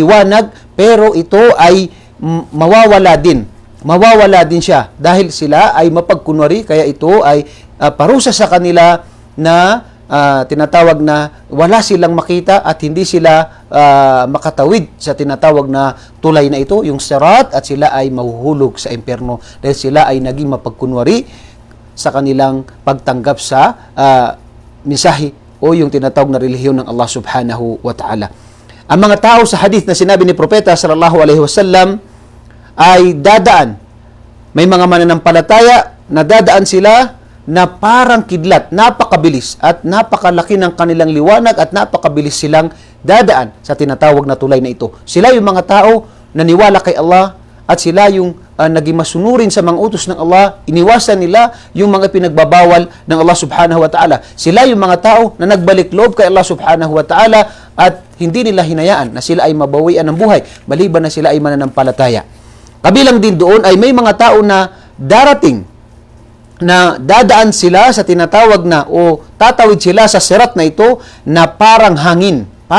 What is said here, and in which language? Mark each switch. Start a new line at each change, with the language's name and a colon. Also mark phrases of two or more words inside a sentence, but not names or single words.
Filipino: liwanag, pero ito ay mawawala din siya dahil sila ay mapagkunwari, kaya ito ay parusa sa kanila na tinatawag na wala silang makita at hindi sila makatawid sa tinatawag na tulay na ito, yung sirat, at sila ay mahuhulog sa impyerno dahil sila ay naging mapagkunwari sa kanilang pagtanggap sa mensahe o yung tinatawag na relihiyon ng Allah
Arabic: سبحانه وتعالى.
Filipino: Ang mga tao sa hadith na sinabi ni Propeta
Arabic: صلى الله عليه وسلم
Filipino: ay dadaan. May mga mananampalataya na dadaan sila na parang kidlat, napakabilis at napakalaki ng kanilang liwanag at napakabilis silang dadaan sa tinatawag na tulay na ito. Sila yung mga tao na niwala kay Allah at sila yung naging masunurin sa mga utos ng Allah, iniwasan nila yung mga pinagbabawal ng Allah
Arabic: سبحانه وتعالى.
Filipino: Sila yung mga tao na nagbalik loob kay Allah
Arabic: سبحانه وتعالى
Filipino: at hindi nila hinayaan na sila ay mabawian ng buhay, maliban na sila ay mananampalataya. Kabilang din doon ay may mga tao na darating na dadaan sila sa tinatawag na o tatawid sila sa sirat na ito na parang hangin.